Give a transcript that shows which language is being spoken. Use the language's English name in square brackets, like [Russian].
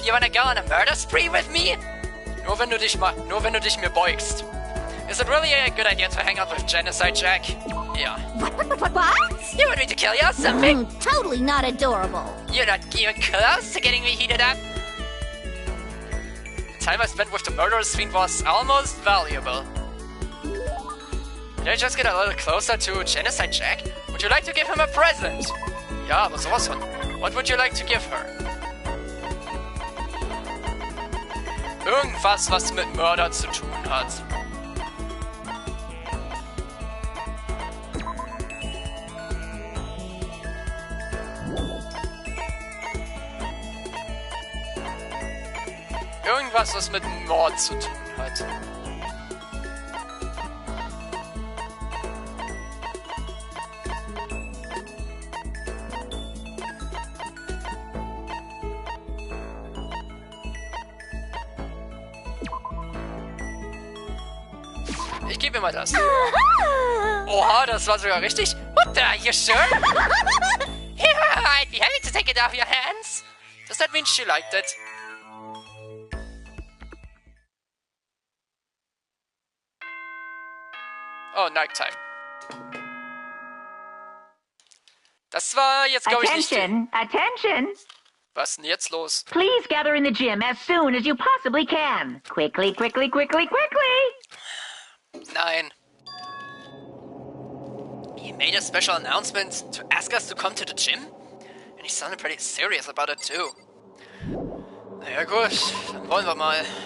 [English] You wanna go on a murder spree with me? [German] Nur wenn du dich mir beugst. [English] Is it really a good idea to hang out with Genocide Jack? Yeah. What? You want me to kill you or something? Totally not adorable. You're not even close to getting me heated up. The time I spent with the murderous fiend was almost valuable. Did I just get a little closer to Genocide Jack? Would you like to give him a present? [German] Ja, aber sowas von. [English] What would you like to give her? [German] Irgendwas, was mit Mörder zu tun hat. Irgendwas, was mit Mord zu tun hat. Ich gebe mir mal das. Oha, das war sogar richtig. [English] What the? You sure? Yeah, I'd be happy to take it off your hands. Does that mean she liked it? Oh, Nighttime. [German] Das war jetzt, glaube ich, nicht... [English] Attention! [German] Was ist denn jetzt los? [English] Please gather in the gym as soon as you possibly can. Quickly, quickly, quickly, quickly! [German] Nein. [English] He made a special announcement to ask us to come to the gym? And he sounded pretty serious about it too. [German] Naja gut, dann wollen wir mal.